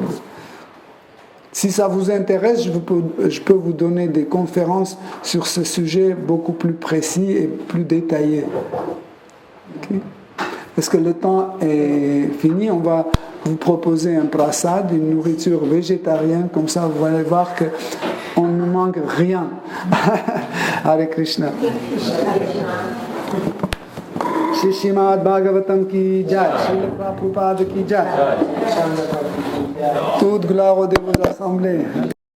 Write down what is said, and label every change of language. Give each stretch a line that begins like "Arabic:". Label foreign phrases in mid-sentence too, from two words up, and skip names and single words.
French: Si ça vous intéresse, je peux vous donner des conférences sur ce sujet beaucoup plus précis et plus détaillé. Okay. Parce que le temps est fini, on va vous proposer un prasad, une nourriture végétarienne, comme ça vous allez voir qu'on ne manque rien.
Sanskrit: हरे कृष्ण.
Hindi: श्री श्रीमद् भागवतम् की जय, श्री प्रभुपाद की जय.
French: Toute gloire aux assemblées.